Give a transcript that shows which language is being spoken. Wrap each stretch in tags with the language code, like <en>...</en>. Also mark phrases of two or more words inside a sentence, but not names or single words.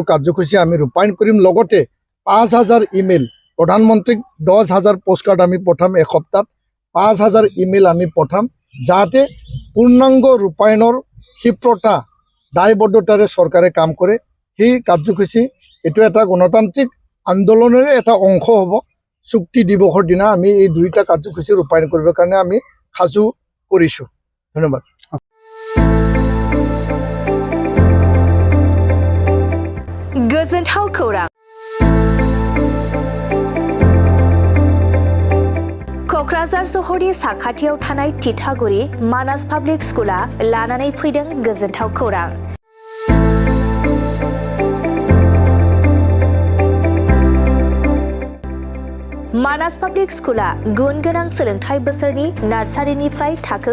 <as>কাৰ্যসূচী আমি ৰূপায়ণ কৰিম লগতে 5,000 ইমেইল প্ৰধানমন্ত্ৰীক 10,000 পোষ্টকাৰ্ড আমি পঠাম এসপ্তাহত 5,000 ইমেইল আমি পঠাম যাতে পূৰ্ণাংগ ৰূপায়ণৰ ক্ষিপ্ৰতা দায়বদ্ধতাৰে চৰকাৰে কাম কৰে সেই কাৰ্যসূচী এইটো এটা গণতান্ত্ৰিক আন্দোলনৰে এটা অংশ হ'ব চুক্তি দিৱসৰ দিনা আমি এই দুইটা কাৰ্যসূচী ৰূপায়ণ কৰিবৰ কাৰণে আমি সাজু কৰিছোঁ ধন্যবাদ</as> <brx>गोजोनथाव खौरां क'क्राझार सहरनि साखाथियाव थानाय तितागुरि मानास पाब्लिक स्कुला लानानै फैदों गोजोनथाव खौरां मानास पाब्लिक स्कुला गुन गोनां सोलोंथाइ बोसोरनि नार्सारिनिफ्राय थाखो</brx>